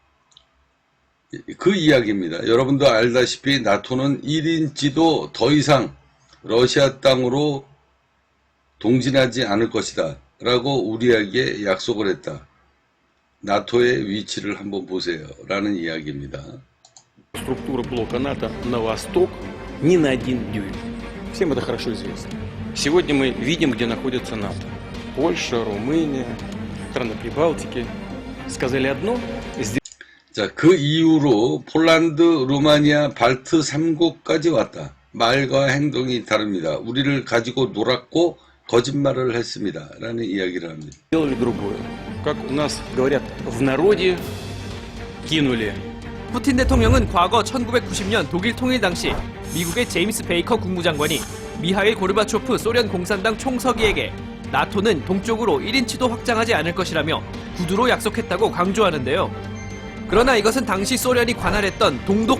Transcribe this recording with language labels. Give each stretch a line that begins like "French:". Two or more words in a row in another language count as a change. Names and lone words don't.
Korean: 그 이야기입니다. 여러분도 알다시피 나토는 1인치도 더 이상 러시아 땅으로 동진하지 않을 것이다. 라고 우리에게 약속을 했다. 나토의 위치를 한번 보세요. 라는 이야기입니다.
Russian: Структура блока НАТО на восток ни на один дюйм. Всем это хорошо известно. Сегодня мы видим, где находится НАТО. Польша, Румыния, страны Прибалтики. Сказали одно,
Korean: 자, 그 이후로 폴란드, 루마니아, 발트 3국까지 왔다. 말과 행동이 다릅니다. 우리를 가지고 놀았고 거짓말을 했습니다. 라는 이야기를 합니다.
Russian: сделали другое. Как у нас говорят в народе, кинули.
Korean: 푸틴 대통령은 과거 1990년 독일 통일 당시 미국의 제임스 베이커 국무장관이 미하일 고르바초프 소련 공산당 총서기에게 나토는 동쪽으로 1인치도 확장하지 않을 것이라며 구두로 약속했다고 강조하는데요. 그러나 이것은 당시 소련이 관할했던 동독